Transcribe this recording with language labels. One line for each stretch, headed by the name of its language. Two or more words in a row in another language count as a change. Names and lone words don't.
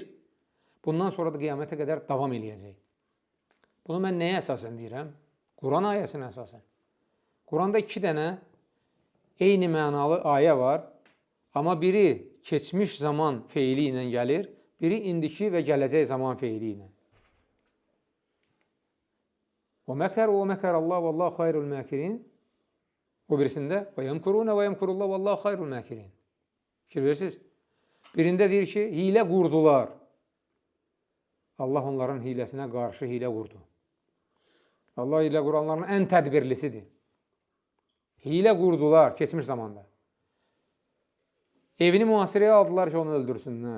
Azerbaijani: Bundan sonra da qiyamətə qədər davam eləyəcək. Bunu mən nəyə əsasən deyirəm? Quran ayəsinə əsasən. Quranda 2 dənə eyni mənalı ayə var, amma biri keçmiş zaman feili ilə gəlir, biri indiki və gələcək zaman feili ilə.
Arabic: وَمَكَرُوا وَمَكَرَ اللّٰهُ وَاللّٰهُ خَيْرُ الْمَاكِرِينَ.
Azerbaijani: O birisində
Arabic: وَيَمْكُرُونَ وَيَمْكُرُ اللّٰهُ وَاللّٰهُ خَيْرُ الْمَاكِرِينَ.
Azerbaijani: Fikir verirsiniz? Birində deyir ki, hilə qurdular. Allah onların hiləsinə qarşı hilə qurdu. Allah hilə quranların ən tədbirlisidir. Hilə qurdular keçmiş zamanda. Evini mühasirəyə aldılar ki, onu öldürsünlər.